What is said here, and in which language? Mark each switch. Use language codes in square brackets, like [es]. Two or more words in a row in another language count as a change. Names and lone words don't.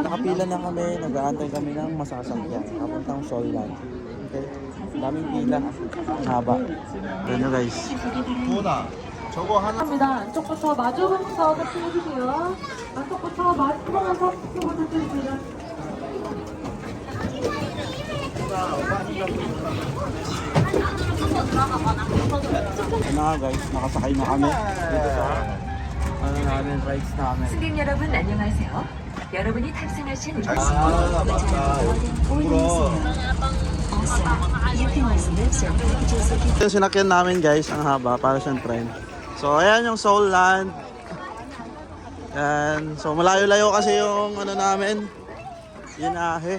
[tl] Nakapila na kami, nag-aantay kami ng masasakyan papuntang Sollan. Okay? Daming pila. Ang haba. Yan nyo guys. [ko] 감사합니다. 안쪽부터 마주보면서 터치해주세요. 안쪽부터 마주보면서 터치해주세요. [tl] Yan na nga guys, nakasakay na kami dito sa namin, rides namin. [ko] 승객 여러분 안녕하세요. 여러분이 탑승하신 [tl] Yung sinakyan namin guys, ang haba para siyang train. So ayan yung Seoul Land. Yan. So malayo-layo kasi yung ano namin, binahe.